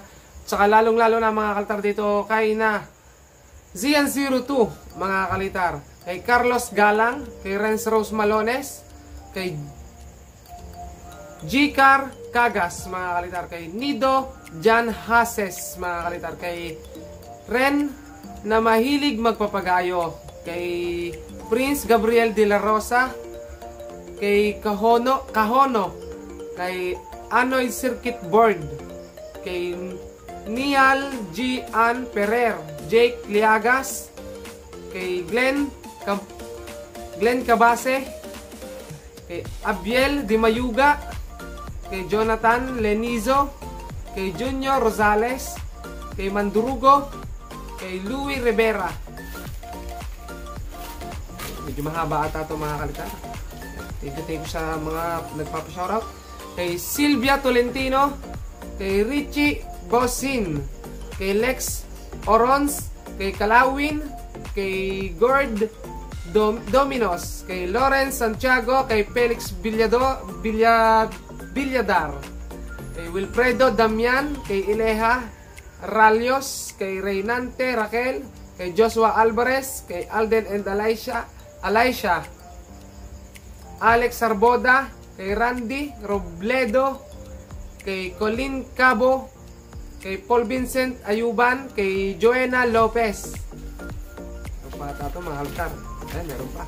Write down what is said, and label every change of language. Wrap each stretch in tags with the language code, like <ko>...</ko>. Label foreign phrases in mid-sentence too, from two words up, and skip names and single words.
<tl>Saka lalong-lalo na mga kalitar dito kay na Zian02 mga kalitar, kay Carlos Galang, kay Renz Rose Malones, kay Gcar Cagas mga kalitar, kay Nido Jan Hases mga kalitar, kay Ren na mahilig magpapagayo, kay Prince Gabriel de la Rosa, kay Kahono, kay Anoy Circuit Board, kay Nial G. Ann Ferrer, Jake Liagas, kay Glenn Cabase, kay Abiel Di Mayuga, kay Jonathan Lenizo, kay Junior Rosales, kay Mandurugo, kay Louie Rivera. Medyo mahaba ata ito mga kalitar.</tl> <en>Thank you</en> <tl>sa mga nagpapashoutout. Kay Silvia Tolentino, kay Richie Bosin, kay Lex Orons, kay Kalawin, kay Gord Dominos, kay Lawrence Santiago, kay Felix Villadar, kay Wilfredo Damian, kay Ileha Ralios, kay Reynante Raquel, kay Joshua Alvarez, kay Alden and Alicia, Alex Sarboda, kay Randy Robledo, kay Colin Cabo, kay Paul Vincent Ayuban, kay Joanna Lopez. Ito pa ito mga altar. Ayan, meron pa.</tl>